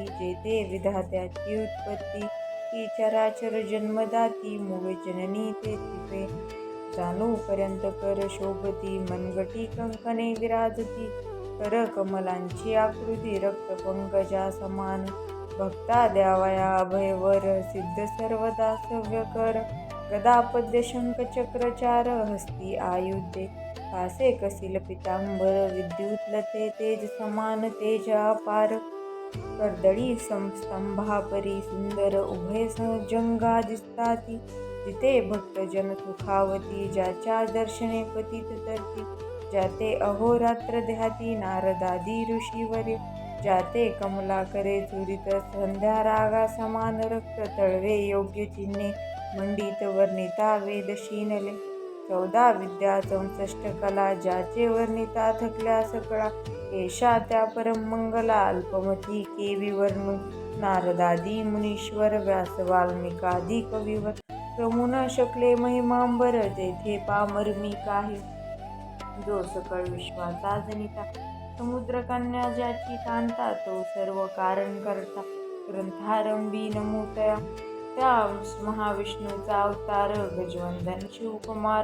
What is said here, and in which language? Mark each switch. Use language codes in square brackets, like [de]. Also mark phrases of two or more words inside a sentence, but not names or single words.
[mr] जेथे विधात्याची उत्पत्ती, ती चराचर जन्मदाती मूळ जननी तेथे जाणू पर्यंत कर शोभती. मनगटी कंकणे विराजती, कर कमलांची आकृती रक्त पंकजा समान. भक्ता द्यावया अभयवर सिद्ध सर्वदा सव्य कर, गदा पद्य शंख चक्रचार हस्ती आयुधे. कासे कसिल पितांबर विद्युतलते तेज समान तेज अपार, कर्दळी स्तंभापरी सुंदर उभय जंगा दिसताती. जिथे भक्तजन सुखावती, ज्याच्या दर्शने पतित तरती. ज्याते अहोरात्र ध्याती नारदादी ऋषीवर्य, ज्याते कमला करे चुरित संध्या रागा समान रक्त तळवे योग्य चिन्हे मंडित वर्णिता वेद शीनले. 14 विद्या 64 कला, ज्याचे वर्णिता थकल्या सकळा. एषा त्या परम मंगला अल्पमती केवी वर्णू, नारदादी मुनीश्वर व्यास वाल्मिकादी कविवर. रमू न शकले महिमांबर, तेथे पामर मी काही. जो सकळ विश्वाचा जनिता, समुद्रकन्या ज्याची कांता. तो सर्व कारण करता, ग्रंथारंभी नमूतया. त्या महाविष्णूचा अवतार गजवंदन शिवकुमार.